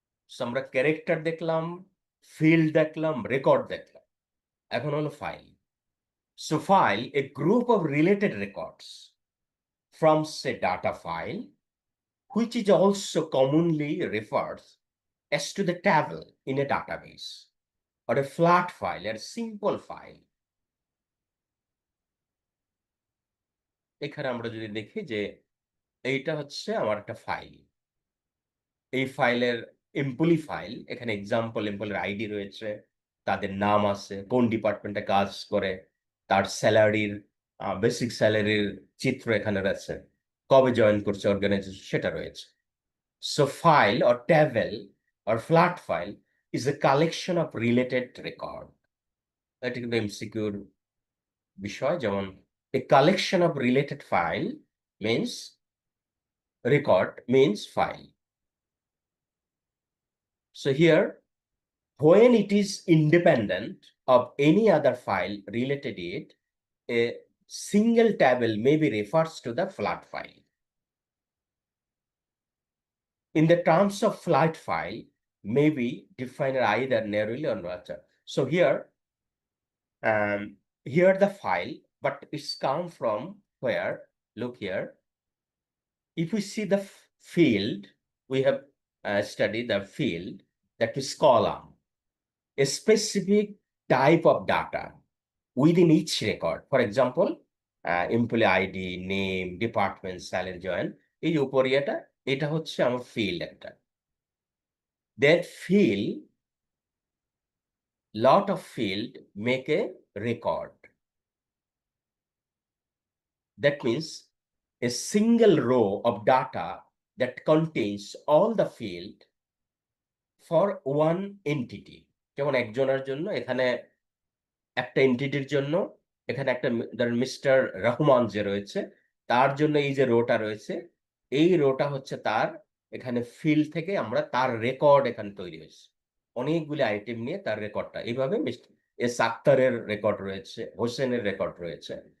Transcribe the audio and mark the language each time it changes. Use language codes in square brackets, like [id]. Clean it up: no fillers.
[bn] So আমরা character দেখলাম, field দেখলাম, রেকর্ড দেখলাম। এখন হলো file. [en] So file a group of related records from say data file, which is also commonly referred as to the table in a database, or a flat file, or a simple file. [bn] এখানে আমরা যদি দেখি যে এইটা হচ্ছে আমার একটা file. এই ফাইলের এমপ্লয়ি ফাইল, এখানে এক্সাম্পল এমপ্লয়ের আইডি রয়েছে, তাদের নাম আছে, কোন ডিপার্টমেন্টে কাজ করে, তার স্যালারির বেসিক স্যালারির চিত্র এখানে রয়েছে, কবে জয়েন করছে অর্গানাইজেশন সেটা রয়েছে। [en] So file or table or flat file is a collection of related record. [bn] এটা কিন্তু এমসিকিউর বিষয়। যেমন [en] A collection of related file means record means file. So here, when it is independent of any other file related it, a single table maybe refers to the flat file. In the terms of flat file, may be defined either narrowly or not. So here the file, but it's come from where? Look here. If we see the field, we have studied the field, that is column, a specific type of data within each record. For example, employee ID, name, department, salary, join. [bn] এই যে উপরে এটা হচ্ছে আমার field একটা। [en] That field, lot of field make a record. That means a single row of data that contains all the field for one entity. [bn] যেমন একজনের জন্য এখানে একটা এন্টিটির জন্য এখানে একটা ধরেন মিস্টার রহমান যে রয়েছে, তার জন্য এই যে রোটা রয়েছে, এই রোটা হচ্ছে তার এখানে ফিল্ড থেকে আমরা তার রেকর্ড এখানে তৈরি হয়েছে। অনেকগুলি আইটেম নিয়ে তার রেকর্ডটা এইভাবে এস আক্তারের রেকর্ড রয়েছে, হোসেনের রেকর্ড রয়েছে।